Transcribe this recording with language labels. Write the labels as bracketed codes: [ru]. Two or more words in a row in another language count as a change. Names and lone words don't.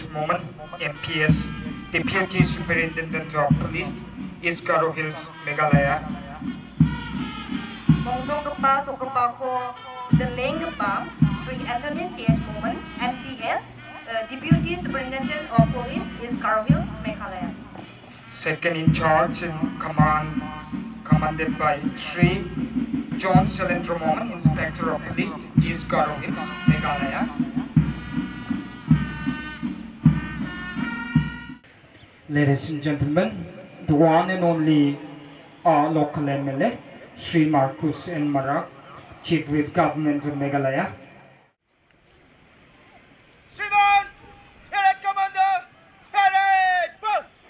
[en] Moman, MPS, Deputy Superintendent of Police, East Garo Hills, Meghalaya. [grt] Mongsokepa Sokepako Delengkepa Sri Anthony C.H. [en] Moman, MPS, Deputy Superintendent of Police, East Garo Hills, Meghalaya. Second in charge and commanded by Sri John Salendra Moman, Inspector of Police, East Garo Hills, Meghalaya. Ladies and gentlemen, the one and only local MLA, Sri Marcus N. Marak, Chief Whip Government of Meghalaya. Shillong, Parade Commander, Parade, pull!